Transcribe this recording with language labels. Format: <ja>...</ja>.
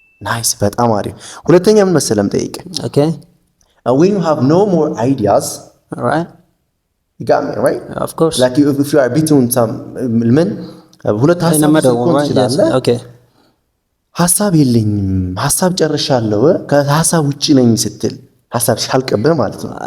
<am>nice በጣም አሪፍ ሁለተኛ ምን መሰለም ጠይቅ</am> <en>okay when you have no more ideas all right you got me right of course like if you are between some men</en> <am>ሁለት ሀሳብ</am> <en>yes okay</en> <am>ሐሳብ የለኝም ሐሳብ ጨርሻለሁ ከሐሳብ ውጪ ነኝ ስትል ሐሳብ ሲያልቅብህ ማለት ነው</am>